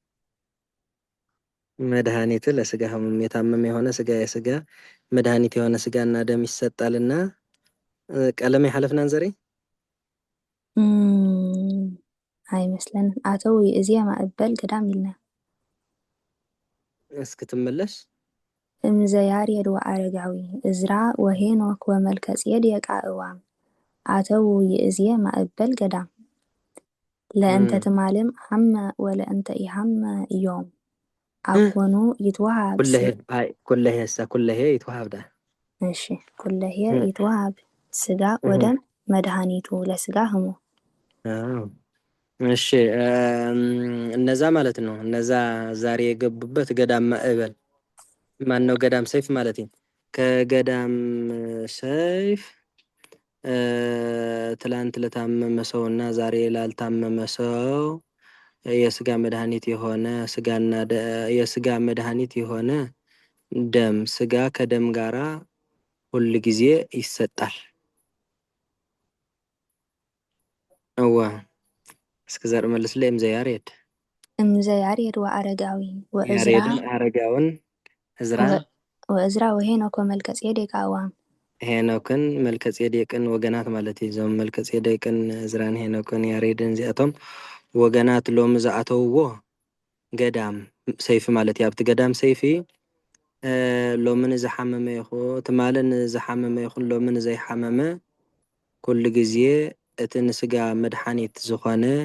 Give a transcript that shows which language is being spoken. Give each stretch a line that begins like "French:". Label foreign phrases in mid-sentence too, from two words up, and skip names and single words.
Geez: መድኃኒቱ ለስጋ ህሙም
Amharic: የታመመ የሆነ ስጋ የስጋ መድኃኒት የሆነ ስጋና ደም ይሰጣልና ቀለም ያሐለፍናን ዘሬ አይመስለንም አተው እዚያ ማዕበል ገዳም ይልና እስክትመለስ
Geez: እምዘ ያሬድ ወአረጋዊ እዝራ ወሄኖክ ወመልከጼዴቅ አእዋም አተው የእዚያ ማዕበል ገዳም ለእንተ ትማልም ሐመ ወለእንተ ኢሐመ ዮም አኮኑ ይትወሃብ ኩለሄ ይትወሃብ ዳ እሺ ኩለሄ ይትወሃብ ስጋ ወደም መድኃኒቱ ለስጋ ህሙም
Amharic: እሺ እነዛ ማለት ነው እነዛ ዛሬ የገቡበት ገዳም ማዕበል ማን ነው ገዳም ሰይፍ ማለት ነው ከገዳም ሰይፍ ትላንት ለታመመ ሰውና ዛሬ ላልታመመ ሰው የስጋ መድኃኒት የሆነ ስጋና የስጋ መድኃኒት የሆነ ደም ስጋ ከደም ጋራ ሁሉ ጊዜ ይሰጣል አዋ እስከ ዘር መልስ ላይ
Geez: እምዘ ያሬድ ወአረጋዊ
Amharic: ያሬድን አረጋውን
Geez: ወእዝራ ወሄኖክ ወመልከጼዴቅ አእዋም
Tigrinya: ሄኖክን መልከጼዴቅን ወገናት ማለት ይዞም መልከጼዴቅን እዝራን ሄኖክን ያሬድን ዚአቶም ወገናት ሎም ዝኣተውዎ ገዳም ሰይፍ ማለት ያብቲ ገዳም ሰይፊ ሎምን ዝሓመመ ይኹን ትማልን ዝሓመመ ይኹን ሎምን ዘይሓመመ ኩሉ ግዜ እቲ ንስጋ መድኃኒት ዝኾነ